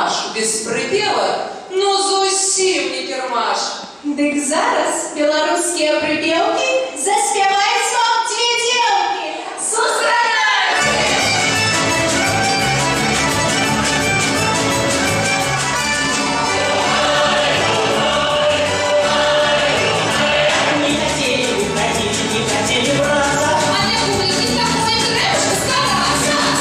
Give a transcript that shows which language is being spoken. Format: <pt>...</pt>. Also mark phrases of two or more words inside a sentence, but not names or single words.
<be>без припевак, ну зовсім не кірмаш. Дык зараз беларускія прыпеўкі заспяваюць вам дзве дзеўкі. Сустракайце!</be> <ru>Не хотели выходить, не хотели браться, а для публики такой трэш стараться.</ru>